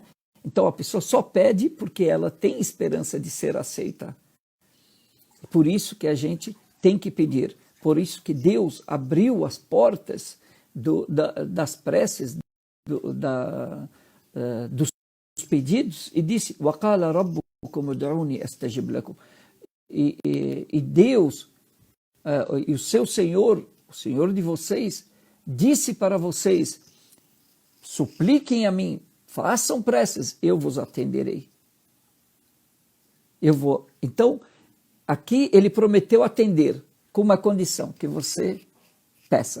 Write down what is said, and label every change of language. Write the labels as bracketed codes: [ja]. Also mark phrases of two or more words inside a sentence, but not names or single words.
[pt] Então a pessoa só pede porque ela tem esperança de ser aceita. Por isso que a gente tem que pedir, por isso que Deus abriu as portas das preces, dos pedidos, e disse: [ar] وَقَالَ رَبُّكُمُ ادْعُونِي أَسْتَجِبْ لَكُمْ. [pt] E Deus, e o seu Senhor, o Senhor de vocês, disse para vocês: supliquem a mim, façam preces, eu vos atenderei. Então, aqui ele prometeu atender, com uma condição, que você peça.